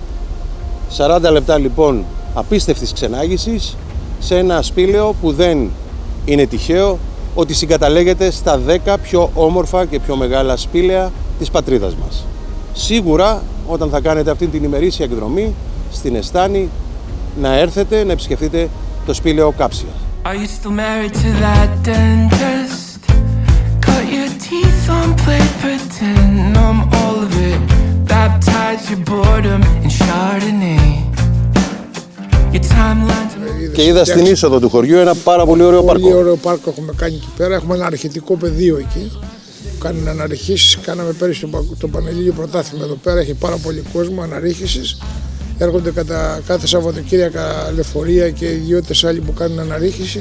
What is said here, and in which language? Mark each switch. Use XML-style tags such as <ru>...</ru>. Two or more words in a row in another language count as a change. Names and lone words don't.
<el>40 λεπτά λοιπόν απίστευτης ξενάγησης σε ένα σπήλαιο που δεν είναι τυχαίο ότι συγκαταλέγεται στα 10 πιο όμορφα και πιο μεγάλα σπήλαια της πατρίδας μας. Σίγουρα όταν θα κάνετε αυτή την ημερήσια εκδρομή στην Εστάνη, να έρθετε να επισκεφτείτε το σπήλαιο Κάψια.</el> <en>Are you still married to that dentist? Cut your teeth on play pretend, numb all of it. Baptize your boredom in Chardonnay. Your timeline.</en> <el>Και είδα στην είσοδο του χωριού ένα πάρα πολύ ωραίο πάρκο. Πολύ ωραίο πάρκο έχουμε κάνει εκεί πέρα. Έχουμε ένα αρχαιτικό πεδίο εκεί. Κάνουν αναρριχήσεις. Κάναμε πέρυσι το Πανελλήνιο Πρωτάθλημα εδώ πέρα. Έχει πάρα πολύ κόσμο αναρρίχησης. Έρχονται κατά κάθε Σαββατοκύριακα λεωφορεία και ιδιώτες άλλοι που κάνουν αναρρίχηση.</el>